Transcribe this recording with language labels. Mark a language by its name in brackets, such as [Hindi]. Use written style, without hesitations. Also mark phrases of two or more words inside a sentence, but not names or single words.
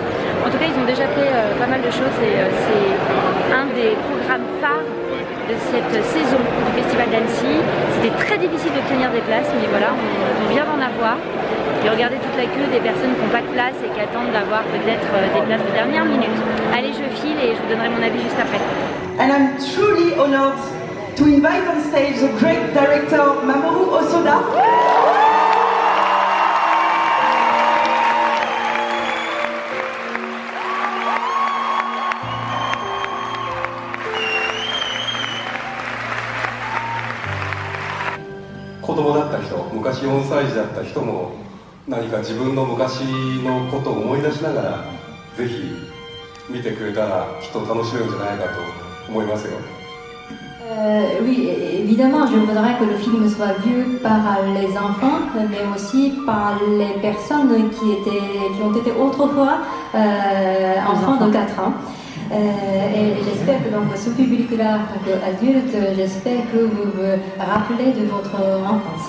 [French] En tout cas, ils ont déjà fait pas mal de choses et c'est un des programmes phares de cette saison du Festival d'Annecy. C'était très difficile d'obtenir des places, mais voilà, on vient d'en avoir. Et regardez toute la queue des personnes qui n'ont pas de place et qui attendent d'avoir peut-être des places de dernière minute. Allez, je file et je vous donnerai mon avis juste après. [English] And I'm truly honored to invite on stage the great director Mamoru Osoda. [Japanese] 子供だった人、昔4歳児だった人も何か自分の昔のことを思い出しながらぜひ見てくれたらきっと楽しめるんじゃないかと思いますよ。 [French] Oui, évidemment, je voudrais que le film soit vu par les enfants, mais aussi par les personnes qui ont été autrefois enfants de 4 ans. Et j'espère que donc ce public-là, adulte, j'espère que vous vous rappelez de votre enfance.